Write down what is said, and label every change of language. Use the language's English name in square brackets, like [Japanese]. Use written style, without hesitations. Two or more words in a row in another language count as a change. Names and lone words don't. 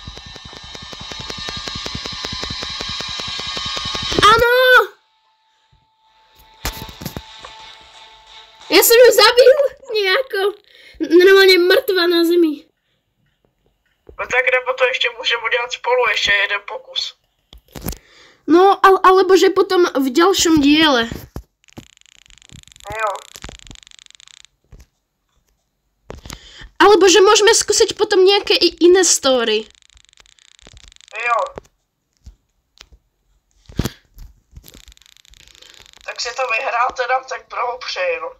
[Czech] Ano! Já jsem ju zabil nějako. Normálně mrtvá na zemi. No tak nebo to ještě můžeme udělat spolu, ještě jeden pokus. [Slovak] No, alebo že potom v ďalšom diele. [Czech] Jo. [Slovak] Alebo že môžeme skúsiť potom nejaké iné story. [Czech] Jo. Tak si to vyhrál teda, tak blahopřeji, no.